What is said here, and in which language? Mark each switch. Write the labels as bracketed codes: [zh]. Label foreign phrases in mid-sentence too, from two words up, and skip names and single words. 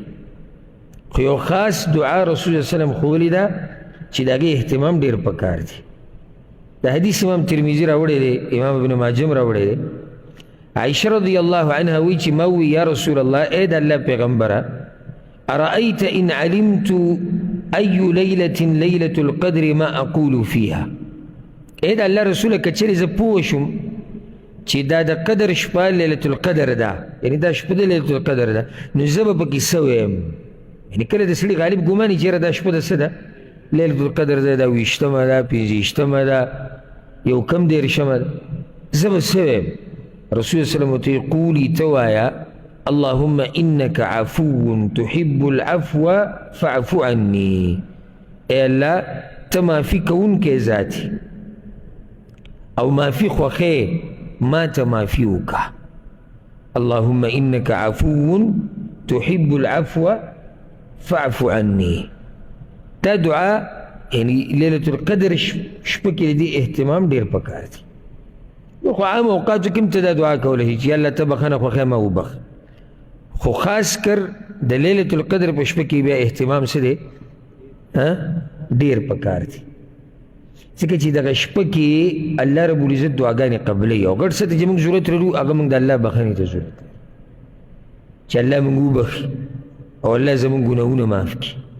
[ps] خو یو خاص دعا رسول الله [ar] صلی الله علیه وسلم [ps] ښوولې ده چې د هغې اهتمام ډېر پکار دی. د حدیث امام ترمذي راوړی دی، امام ابن ماجه هم راوړی دی. عائشه [ar] رضی الله عنها [ps] وایي چې ما ووی [ar] یا رسول الله، [ps] ای د الله پیغمبره، [ar] ارأیت ان علمت ای لیلة لیلة القدر ما اقول فیها. [ps] ای د الله رسوله که چېرې زه پوه شم چې دا د قدر شپه لیلة القدر ده، یعنې دا شپه د لیلة القدر ده، نو زه به پکې څه ویم؟ یعنې کله د سړي غالب ګمان یې چېرې دا شپه د څه ده؟ لیلة القدر ده، دا 20مه ده، 25مه ده، یو کم 13مه ده، زه به څه ویم؟ رسول الله [ar] صلی الله علیه وسلم [ps] ورته قولي ته وایه [ar] اللهم انك عفو تحب العفو فاعف عني. [ps] اے اللہ ته معافي کوونکی ذاتي او معافي خوښې ما ته معافي وکړه. [ar] اللهم انك عفو تحب العفو فاعف عني. [ps] دا دعا یعنی لیلة القدر شپه کې د دې اهتمام ډېر پکار دی. نو خو عام اوقاتو کې هم ته دا دعا کولی چې الله ته بخښنه خوښه ما وبخ، خو خاص کر د لیلة القدر په شپه کې بیا اهتمام څه دی؟ ډېر پکار دی، ځکه چې دغه شپه کې الله [ar] رب العزت [ps] دعاګانې قبلوي او ګډ څه ته چې موږ ضرورت لرو هغه موږ د الله بخښنې ته ضرورت لرو چې الله موږ وبخي او الله زموږ ګناهونه معاف کړي.